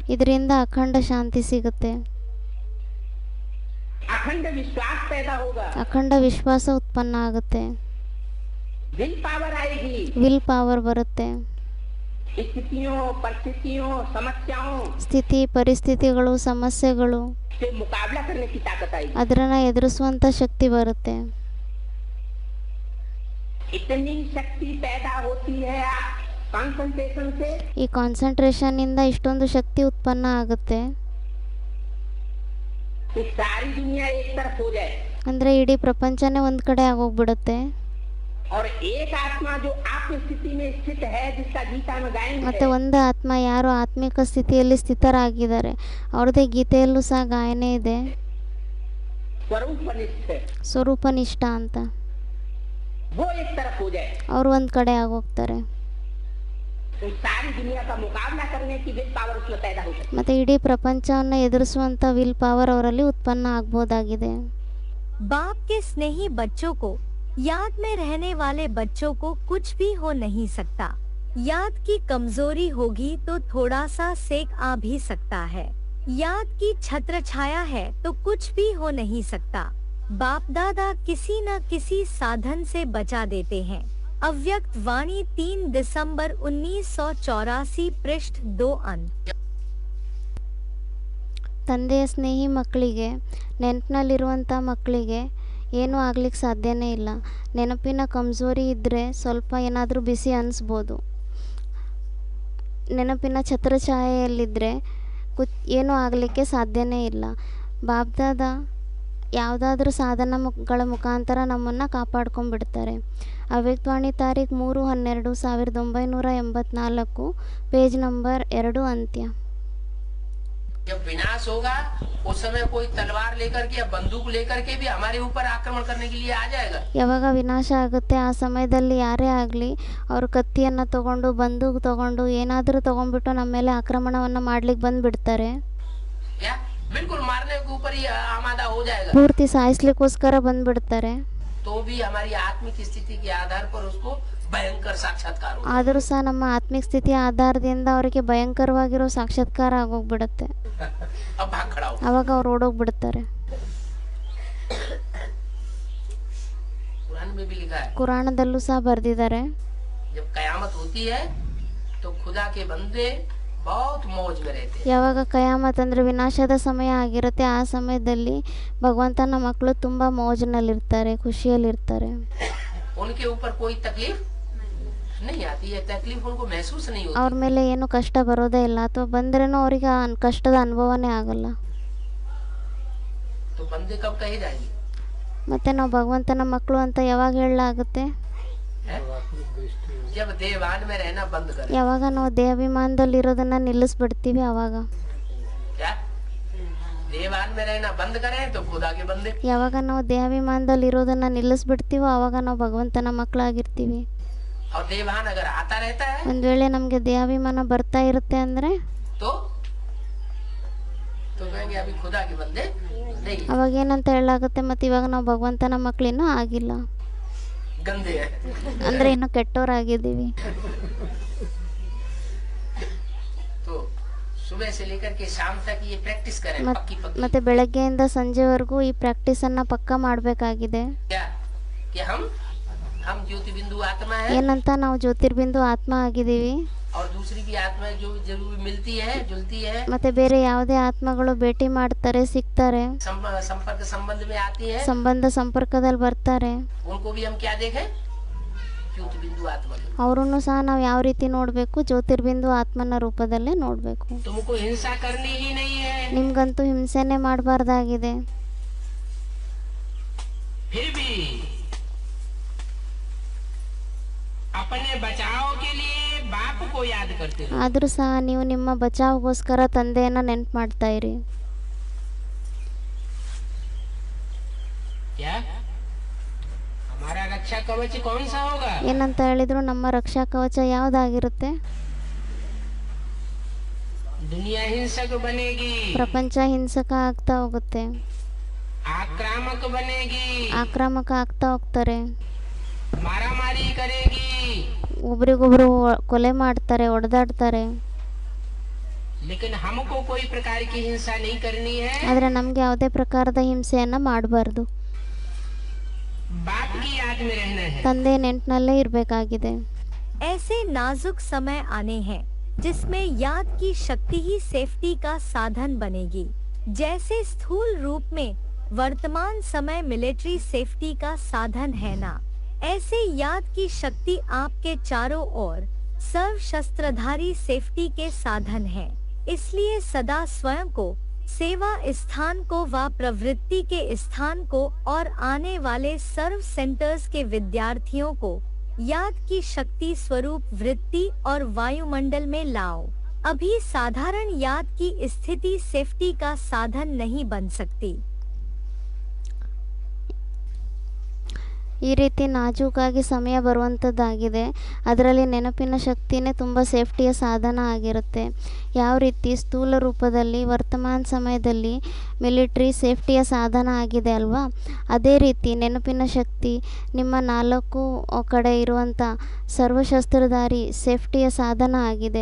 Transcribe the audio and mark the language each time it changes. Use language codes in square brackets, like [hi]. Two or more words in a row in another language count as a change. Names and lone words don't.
[kn] ಇದರಿಂದ ಅಖಂಡ ಶಾಂತಿ ಸಿಗುತ್ತೆ, [hi] अखंड विश्वास पैदा होगा, [kn] ಅಖಂಡ ವಿಶ್ವಾಸ ಉತ್ಪನ್ನ ಆಗುತ್ತೆ, [en] will power [hi] आएगी, [en] will power [kn] ಬರುತ್ತೆ, [hi] स्थितियों परिस्थितियों समस्याओं [kn] ಸ್ಥಿತಿ ಪರಿಸ್ಥಿತಿಗಳು ಸಮಸ್ಯೆಗಳು [hi] से मुकाबला करने की ताकत आएगी। [kn] ಅದರನ್ನ ಎದುರಿಸುವಂಥ ಶಕ್ತಿ ಬರುತ್ತೆ. [hi] इतनी शक्ति पैदा होती है कंसंट्रेशन से [kn] ಈ ಕಾನ್ಸಂಟ್ರೇಷನ್ನಿಂದ ಇಷ್ಟೊಂದು ಶಕ್ತಿ ಉತ್ಪನ್ನ ಆಗುತ್ತೆ [hi] कि सारी दुनिया एक तरफ हो जाए [kn] ಅಂದರೆ ಇಡೀ ಪ್ರಪಂಚನೇ ಒಂದು ಕಡೆ ಆಗೋಗ್ಬಿಡುತ್ತೆ. [hi] और एक आत्मा जो आत्म स्थिति में स्थित है जिसका गीता में गायन [kn] ಮತ್ತು [hi] है [kn] ಒಂದು ಆತ್ಮ ಯಾರು ಆತ್ಮಿಕ ಸ್ಥಿತಿಯಲ್ಲಿ ಸ್ಥಿತರಾಗಿದ್ದಾರೆ ಅವ್ರದ್ದೇ ಗೀತೆಯಲ್ಲೂ ಸಹ ಗಾಯನ ಇದೆ, [hi] स्वरूपनिष्ठ [kn] ಸ್ವರೂಪನಿಷ್ಠ ಅಂತ. [hi] वो एक तरफ हो जाए [kn] ಅವರು ಒಂದು ಕಡೆ ಆಗೋಗ್ತಾರೆ, [hi] तो सारी दुनिया का मुकाबला करने की [en] will power [hi] उसमें पैदा हो सकती [kn] ಮತ್ತು ಇಡೀ ಪ್ರಪಂಚವನ್ನು ಎದುರಿಸುವಂಥ [en] will power [kn] ಅವರಲ್ಲಿ ಉತ್ಪನ್ನ ಆಗ್ಬೋದಾಗಿದೆ. [hi] बाप के स्नेही बच्चों को याद में रहने वाले बच्चों को कुछ भी हो नहीं सकता। याद की कमजोरी होगी तो थोड़ा सा सेक आ भी सकता है। याद की छत्र छाया है तो कुछ भी हो नहीं सकता। बाप दादा किसी न किसी साधन से बचा देते हैं। अव्यक्त वाणी 3 दिसंबर 1984 पृष्ठ 2 अंक। [kn] ತಂದೆಯ ಸ್ನೇಹಿ ಮಕ್ಕಳಿಗೆ, ನೆನಪಿನಲ್ಲಿರುವಂಥ ಮಕ್ಕಳಿಗೆ ಏನೂ ಆಗ್ಲಿಕ್ಕೆ ಸಾಧ್ಯನೇ ಇಲ್ಲ. ನೆನಪಿನ ಕಮ್ಜೋರಿ ಇದ್ದರೆ ಸ್ವಲ್ಪ ಏನಾದರೂ ಬಿಸಿ ಅನಿಸ್ಬೋದು. ನೆನಪಿನ ಛತ್ರಛಾಯೆಯಲ್ಲಿದ್ದರೆ ಏನೂ ಆಗಲಿಕ್ಕೆ ಸಾಧ್ಯನೇ ಇಲ್ಲ. ಬಾಬ್ದಾದ ಯಾವುದಾದ್ರೂ ಸಾಧನಗಳ ಮುಖಾಂತರ ನಮ್ಮನ್ನು ಕಾಪಾಡ್ಕೊಂಡ್ಬಿಡ್ತಾರೆ. ಅವ್ಯಕ್ತವಾಣಿ ತಾರೀಖು 3/12/1984, [en] page number [kn] 2 ಅಂತ್ಯ. [hi] जब विनाश होगा उस समय कोई तलवार लेकर के या बंदूक लेकर के भी हमारे ऊपर आक्रमण करने के लिए आ जाएगा. [kn] ಯಾವಾಗ ವಿನಾಶ ಆಗುತ್ತೆ ಆ ಸಮಯದಲ್ಲಿ ಯಾರೇ ಆಗಲಿ ಅವರು ಕತ್ತಿಯನ್ನು ತಗೊಂಡು ಬಂದೂಕು ತಗೊಂಡು ಏನಾದರೂ ತಗೊಂಡ್ಬಿಟ್ಟು ನಮ್ಮ ಮೇಲೆ ಆಕ್ರಮಣವನ್ನು ಮಾಡ್ಲಿಕ್ಕೆ ಬಂದುಬಿಡ್ತಾರೆ. [hi] या बिल्कुल मारने के ऊपर ही आमादा हो जाएगा. [kn] ಪೂರ್ತಿ ಸಾಯಿಸ್ಲಿಕ್ಕೋಸ್ಕರ ಬಂದುಬಿಡ್ತಾರೆ. [hi] तो भी हमारी आत्मिक स्थिति के आधार पर उसको भयंकर साक्षात्कार होगा. [kn] ಆದರೂ ಸಹ ನಮ್ಮ ಆತ್ಮಿಕ ಸ್ಥಿತಿಯ ಆಧಾರದಿಂದ ಅವರಿಗೆ ಭಯಂಕರವಾಗಿರೋ ಸಾಕ್ಷಾತ್ಕಾರ ಆಗೋಗ್ಬಿಡುತ್ತೆ. [hi] अब भाग खड़ा हो. [kn] ಅವಾಗ ಅವ್ರು ಓಡೋಗ್ಬಿಡ್ತಾರೆ. [hi] कुरान में भी लिखा है [kn] ಕುರಾಣದಲ್ಲೂ ಸಹ ಬರೆದಿದ್ದಾರೆ, [hi] जब कयामत होती है तो खुदा के बंदे बहुत मौज में रहते हैं. [kn] ಯಾವಾಗ ಕಯಾಮತ್ ಅಂದರೆ ವಿನಾಶದ ಸಮಯ ಆಗಿರುತ್ತೆ ಆ ಸಮಯದಲ್ಲಿ ಭಗವಂತನ ಮಕ್ಕಳು ತುಂಬ ಮೋಜಿನಲ್ಲಿರ್ತಾರೆ, ಖುಷಿಯಲ್ಲಿರ್ತಾರೆ. [hi] उनके ऊपर कोई तकलीफ नहीं आती है, तकलीफ उनको महसूस नहीं होती. [kn] ಅವ್ರ ಮೇಲೆ ಏನು ಕಷ್ಟ ಬರೋದೇ ಇಲ್ಲ, ಅಥವಾ ಬಂದ್ರೇನೂ ಅವರಿಗೆ ಕಷ್ಟದ ಅನುಭವನೇ ಆಗಲ್ಲ. [hi] तो बंदे कब कहे जाएंगे? [kn] ಮತ್ತು ನಾವು ಭಗವಂತನ ಮಕ್ಕಳು ಅಂತ ಯಾವಾಗ ಹೇಳಲಾಗುತ್ತೆ? [hi] जब देवान में रहना बंद कर. [kn] ಯಾವಾಗ ನಾವು ದೇಹಾಭಿಮಾನದಲ್ಲಿರೋದನ್ನು ನಿಲ್ಲಿಸ್ಬಿಡ್ತೀವಿ ಆವಾಗ. [hi] क्या देवान में रहना बंद करें तो खुदा के बंदे. [kn] ಯಾವಾಗ ನಾವು ದೇಹಾಭಿಮಾನದಲ್ಲಿರೋದನ್ನು ನಿಲ್ಲಿಸ್ಬಿಡ್ತೀವೋ ಆವಾಗ ನಾವು ಭಗವಂತನ ಮಕ್ಕಳಾಗಿರ್ತೀವಿ. [hi] और देवान अगर आता रहता है [kn] ಒಂದು ವೇಳೆ ನಮಗೆ ದೇಹಾಭಿಮಾನ ಬರ್ತಾ ಇರುತ್ತೆ ಅಂದರೆ [hi] तो कहेंगे अभी खुदा के बंदे नहीं, [kn] ಅವಾಗ ಏನಂತ ಹೇಳಲಾಗುತ್ತೆ, ಮತ್ತು ಇವಾಗ ನಾವು ಭಗವಂತನ ಮಕ್ಕಳಿನ್ನೂ ಆಗಿಲ್ಲ, [hi] गंदे हैं. [kn] ಅಂದರೆ ಇನ್ನೂ ಕೆಟ್ಟವರಾಗಿದ್ದೀವಿ. [hi] तो सुबह से लेकर के शाम तक ये प्रैक्टिस करें पक्की पक्की. [kn] ಮತ್ತು ಬೆಳಗ್ಗೆಯಿಂದ ಸಂಜೆವರೆಗೂ ಈ ಪ್ರಾಕ್ಟೀಸನ್ನು ಪಕ್ಕಾ ಮಾಡಬೇಕಾಗಿದೆ. [hi] क्या कि हम ज्योति बिंदु आत्मा है [kn] ಏನಂತ ನಾವು ಜ್ಯೋತಿರ್ಬಿಂದು ಆತ್ಮ ಆಗಿದ್ದೀವಿ, [hi] और दूसरी की आत्मा जो जरूर मिलती है जुलती है, [kn] ಮತ್ತು ಬೇರೆ ಯಾವುದೇ ಆತ್ಮಗಳು ಭೇಟಿ ಮಾಡ್ತಾರೆ, ಸಿಗ್ತಾರೆ, [hi] संपर्क संबंध में आती है, [kn] ಸಂಬಂಧ ಸಂಪರ್ಕದಲ್ಲಿ ಬರ್ತಾರೆ. [hi] उनको भी हम क्या देखें? ज्योति बिंदु आत्मा. [kn] ಅವರನ್ನು ಸಹ ನಾವು ಯಾವ ರೀತಿ ನೋಡಬೇಕು? ಜ್ಯೋತಿರ್ಬಿಂದು ಆತ್ಮನ ರೂಪದಲ್ಲೇ ನೋಡಬೇಕು. [hi] तुमको हिंसा करनी ही नहीं है, [kn] ನಿಮ್ಗಂತೂ ಹಿಂಸೆನೇ ಮಾಡಬಾರ್ದಾಗಿದೆ. [hi] फिर भी अपने बचाव के लिए बाप को याद करते रहो. [kn] ಆದರೂ ಸಹ ನೀವು ನಿಮ್ಮ ಬಚಾವ್ಗೋಸ್ಕರ ತಂದೆಯನ್ನು ನೆನಪು ಮಾಡ್ತಾ ಇರಿ. [hi] क्या हमारा रक्षा कवच कौन सा होगा? [kn] ಏನಂತ ಹೇಳಿದ್ರು ನಮ್ಮ ರಕ್ಷಾ ಕವಚ ಯಾವುದಾಗಿರುತ್ತೆ? [hi] दुनिया हिंसक बनेगी, [kn] ಪ್ರಪಂಚ ಹಿಂಸಕ ಆಗ್ತಾ ಹೋಗುತ್ತೆ, [hi] आक्रामक बनेगी, [kn] ಆಕ್ರಮಕ ಆಗ್ತಾ ಹೋಗ್ತಾರೆ, [hi] मारामारी करेगी, [kn] ಒಬ್ರಿಗೊಬ್ರು ಕೊಲೆ ಮಾಡ್ತಾರೆ, ಹೊಡೆದಾಡ್ತಾರೆ. [hi] लेकिन हमको कोई प्रकार की हिंसा नहीं करनी है. [kn] ಆದರೆ ನಮಗೆ ಯಾವುದೇ ಪ್ರಕಾರದ ಹಿಂಸೆಯನ್ನು ಮಾಡಬಾರ್ದು. [hi] बाप की याद में रहना है. [kn] ತಂದೆ ನೆನಪಿನಲ್ಲೇ ಇರಬೇಕಾಗಿದೆ. [hi] ऐसे नाजुक समय आने हैं जिसमें याद की शक्ति ही सेफ्टी का साधन बनेगी. जैसे स्थूल रूप में वर्तमान समय [en] military safety [hi] का साधन है ना, ऐसे याद की शक्ति आपके चारों ओर सर्व शस्त्रधारी सेफ्टी के साधन है. इसलिए सदा स्वयं को, सेवा स्थान को व प्रवृत्ति के स्थान को और आने वाले सर्व सेंटर्स के विद्यार्थियों को याद की शक्ति स्वरूप वृत्ति और वायुमंडल में लाओ. अभी साधारण याद की स्थिति सेफ्टी का साधन नहीं बन सकती. [kn] ಈ ರೀತಿ ನಾಜೂಕಾಗಿ ಸಮಯ ಬರುವಂಥದ್ದಾಗಿದೆ. ಅದರಲ್ಲಿ ನೆನಪಿನ ಶಕ್ತಿನೇ ತುಂಬ ಸೇಫ್ಟಿಯ ಸಾಧನ ಆಗಿರುತ್ತೆ. ಯಾವ ರೀತಿ ಸ್ಥೂಲ ರೂಪದಲ್ಲಿ ವರ್ತಮಾನ ಸಮಯದಲ್ಲಿ ಮಿಲಿಟ್ರಿ ಸೇಫ್ಟಿಯ ಸಾಧನ ಆಗಿದೆ ಅಲ್ವಾ, ಅದೇ ರೀತಿ ನೆನಪಿನ ಶಕ್ತಿ ನಿಮ್ಮ 4 ಕಡೆ ಇರುವಂಥ ಸರ್ವಶಸ್ತ್ರಧಾರಿ ಸೇಫ್ಟಿಯ ಸಾಧನ ಆಗಿದೆ.